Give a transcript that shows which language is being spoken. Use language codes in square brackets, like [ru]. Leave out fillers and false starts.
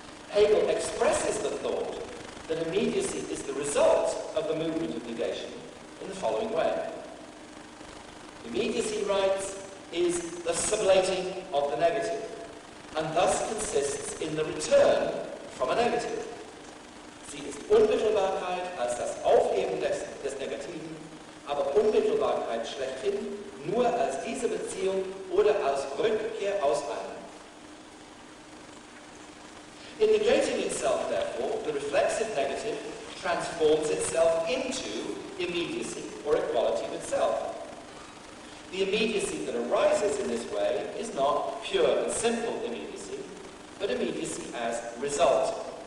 [en] Hegel expresses the thought that immediacy is the result of the movement of negation in the following way. Immediacy, he writes, is the sublating of the negative, and thus consists in the return from a negative. [de] Sie ist Unmittelbarkeit als das Aufheben des Negativen, aber Unmittelbarkeit schlechthin nur als diese Beziehung oder als Rückkehr aus einem. [en] In negating itself, therefore, the reflexive negative transforms itself into immediacy or equality with self. The immediacy that arises in this way is not pure and simple immediacy, but immediacy as result.